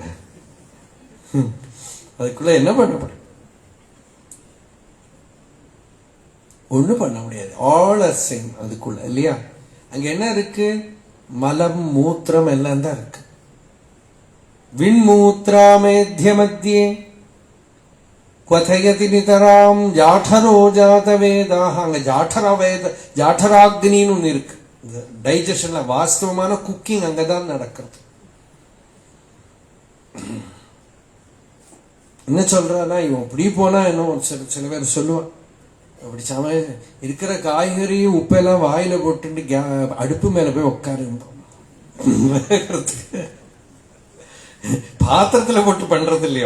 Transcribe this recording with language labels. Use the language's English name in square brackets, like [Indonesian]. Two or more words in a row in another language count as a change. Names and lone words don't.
[Tamil] அதுக்குள்ள என்ன பண்ணப்படும்? ஒண்ணு பண்ண முடியாது. [English] all are same [Tamil] அதுக்குள்ள, இல்லையா? அங்க என்ன இருக்கு? மலம் மூத்திரம் எல்லாம் தான் இருக்கு. [Sanskrit] विण्मूत्रामेध्य मध्ये क्वथयति नितरां जाठरो जातवेदाः, [Tamil] அங்க ஜாठराग्निன்னு ஒன்று இருக்கு. டைஜஷன்ல வாஸ்தவமான குக்கிங் அங்கதான் நடக்கிறது. என்ன சொல்றானா, இவன் இப்படி போனா என்ன சில பேர் சொல்லுவான், அப்படி சமய இருக்கிற காய்கறியும் உப்பெல்லாம் வாயில போட்டு அடுப்பு மேல போய் உட்காரு, பாத்திரத்துல போட்டு பண்றது இல்லையா?